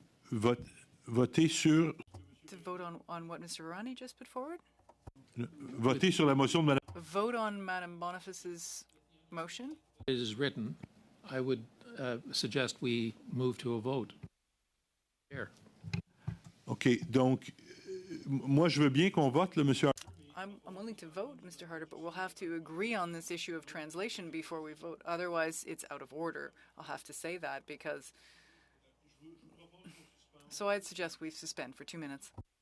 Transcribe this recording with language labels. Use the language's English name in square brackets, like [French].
[French] Voter sur. [English] To vote on what Mr. Varani just put forward? [French] Voter sur la motion de Madame. [English] Vote on Madame Boniface's motion? It is written. I would suggest we move to a vote. Here. OK. [French] Donc, moi, je veux bien qu'on vote, là, Monsieur. [English] I'm willing to vote, Mr. Harder, but we'll have to agree on this issue of translation before we vote. Otherwise, it's out of order. I'll have to say that because... So I'd suggest we suspend for 2 minutes.